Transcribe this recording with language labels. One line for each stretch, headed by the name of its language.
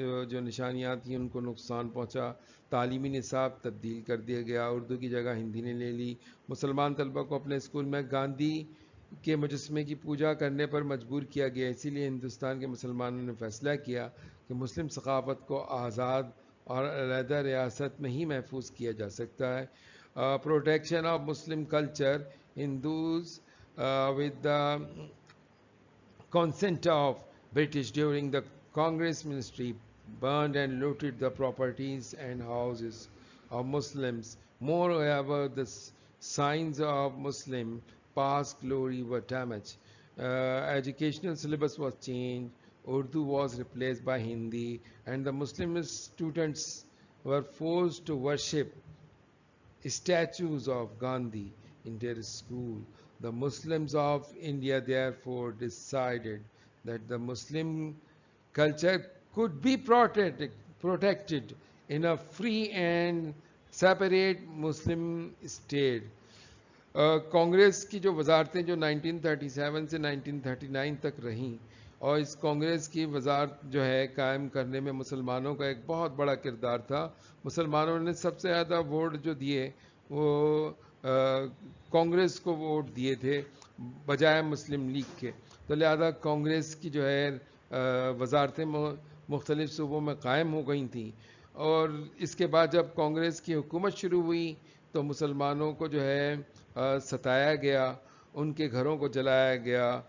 Urdu: جو نشانیاں تھیں، ان کو نقصان پہنچا۔ تعلیمی نصاب تبدیل کر دیا گیا، اردو کی جگہ ہندی نے لے لی۔ مسلمان طلبہ کو اپنے اسکول میں گاندھی کے مجسمے کی پوجا کرنے پر مجبور کیا گیا۔ اسی لیے ہندوستان کے مسلمانوں نے فیصلہ کیا کہ مسلم ثقافت کو آزاد اور علیحدہ ریاست میں ہی محفوظ کیا جا سکتا ہے۔
English: Protection of Muslim culture. Hindus with the consent of British during the Congress ministry burned and looted the properties and houses of Muslims. Moreover, the signs of Muslim past glory were damaged. Educational syllabus was changed. Urdu was replaced by Hindi, and the Muslim students were forced to worship statues of Gandhi in their school. The Muslims of India therefore decided that the Muslim culture could be protected in a free and separate Muslim state.
Urdu: Congress کی جو وزارتیں جو 1937 سے 1939 تک رہیں، اور اس کانگریس کی وزارت جو ہے قائم کرنے میں مسلمانوں کا ایک بہت بڑا کردار تھا۔ مسلمانوں نے سب سے زیادہ ووٹ جو دیے وہ کانگریس کو ووٹ دیے تھے بجائے مسلم لیگ کے، تو لہذا کانگریس کی جو ہے وزارتیں مختلف صوبوں میں قائم ہو گئی تھیں۔ اور اس کے بعد جب کانگریس کی حکومت شروع ہوئی تو مسلمانوں کو جو ہے ستایا گیا، ان کے گھروں کو جلایا گیا،